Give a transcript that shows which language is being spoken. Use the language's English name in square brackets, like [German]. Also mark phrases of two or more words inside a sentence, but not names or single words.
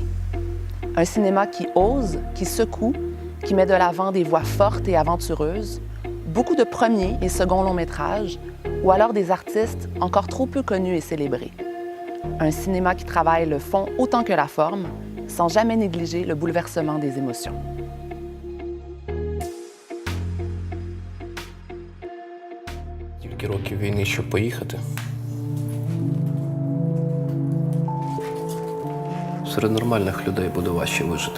[French] Un cinéma qui ose, qui secoue, qui met de l'avant des voix fortes et aventureuses, beaucoup de premiers et seconds longs métrages, ou alors des artistes encore trop peu connus et célébrés. Un cinéma qui travaille le fond autant que la forme, sans jamais négliger le bouleversement des émotions. [Ukrainian] Скільки років війни, щоб поїхати? Серед нормальних людей буде важче вижити.